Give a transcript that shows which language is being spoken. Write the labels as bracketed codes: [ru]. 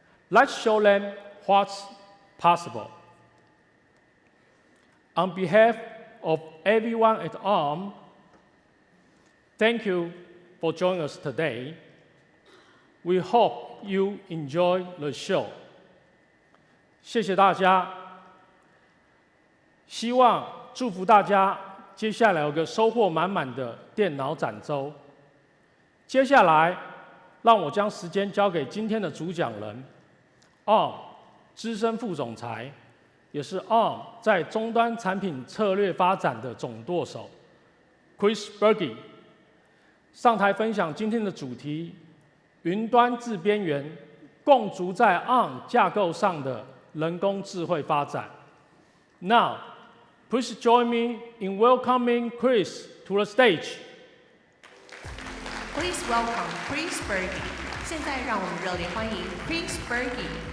[en] Let's show them what's possible. On behalf of everyone at ARM, thank you for joining us today. We hope you enjoy the show. [zh] 谢谢大家，希望祝福大家接下来有个收获满满的电脑展周。接下来，让我将时间交给今天的主讲人 ，ARM 资深副总裁，也是 ARM 在终端产品策略发展的总舵手 Bيرجي 上台分享今天的主题：云端至边缘，共筑在 ARM 架构上的人工智慧发展。 [en] Now, please join me in welcoming Chris to the stage. Please welcome Bيrجي. [zh] 现在让我们热烈欢迎 Bيrجi.